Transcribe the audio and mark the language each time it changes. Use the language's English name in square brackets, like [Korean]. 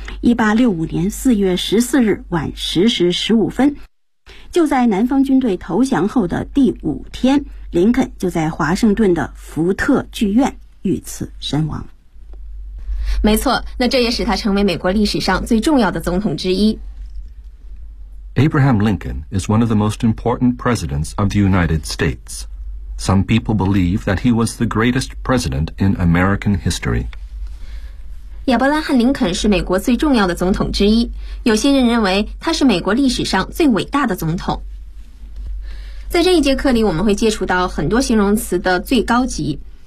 [Chinese] 1865年4月14日晚10时15分，就在南方军队投降后的第五天，林肯就在华盛顿的福特剧院遇刺身亡。没错，那这也使他成为美国历史上最重要的总统之一。 [English] Abraham Lincoln is one of the most important presidents of the United States. Some people believe that he was the greatest president in American history. [Chinese] 亚伯拉罕·林肯是美国最重要的总统之一，有些人认为他是美国历史上最伟大的总统。在这一节课里，我们会接触到很多形容词的最高级。